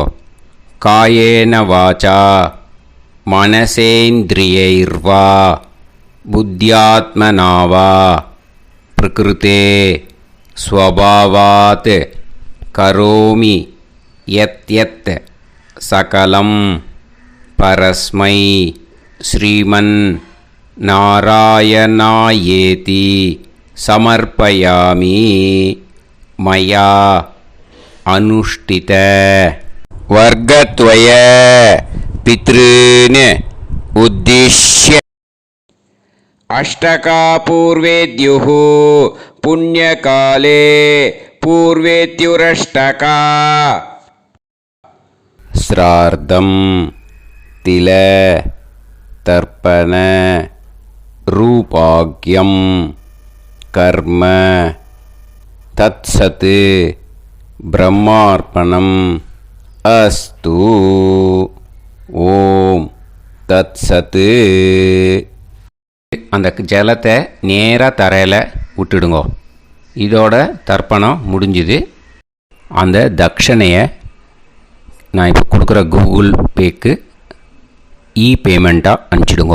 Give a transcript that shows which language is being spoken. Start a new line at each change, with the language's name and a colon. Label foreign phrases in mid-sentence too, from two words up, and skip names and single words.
Sanskrit: कायेन वाचा मनसेन्द्रियैर्वा बुद्ध्यात्मना वा प्रकृतेः स्वभावात् करोमि यद् यत् सकलं परस्मै श्रीमन् नारायणायेति समर्पयामि मया अनुष्ठित वर्गद्वय पितॄन् उद्दिश्य अष्टकापूर्वेद्युः पुण्यकाले पूर्वेद्युरष्टका श्रार्धं तिल तर्पण रूपाग्यं कर्म तत्सत् ब्रह्मार्पणम् अस्तु. ओम् तत्सत्.
Tamil: அந்த ஜலத்தை நேராக தரையில் விட்டுடுங்கோ. இதோட தர்ப்பணம் முடிஞ்சுது. அந்த தட்சணையை நான் இப்போ கொடுக்குற கூகுள் பேக்கு பேமெண்ட்டாக அனுப்பிச்சிடுங்கோ.